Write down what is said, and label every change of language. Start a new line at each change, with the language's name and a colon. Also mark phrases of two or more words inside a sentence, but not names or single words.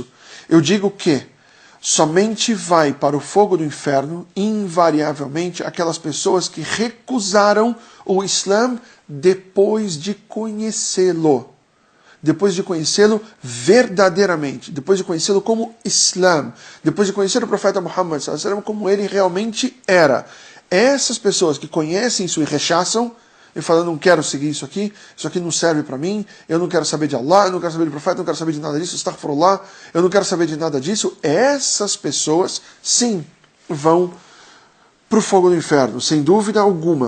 Portuguese: Eu digo que somente vai para o fogo do inferno, invariavelmente, aquelas pessoas que recusaram o Islã depois de conhecê-lo. Depois de conhecê-lo verdadeiramente, depois de conhecê-lo como Islã, depois de conhecer o profeta Muhammad
Arabic: صلى الله عليه وسلم
Portuguese: como ele realmente era. Essas pessoas que conhecem isso e rechaçam, e falam, não quero seguir isso aqui não serve para mim, eu não quero saber de Allah, eu não quero saber do profeta, eu não quero saber de nada disso, astaghfirullah, eu não quero saber de nada disso, essas pessoas, sim, vão para o fogo do inferno, sem dúvida alguma.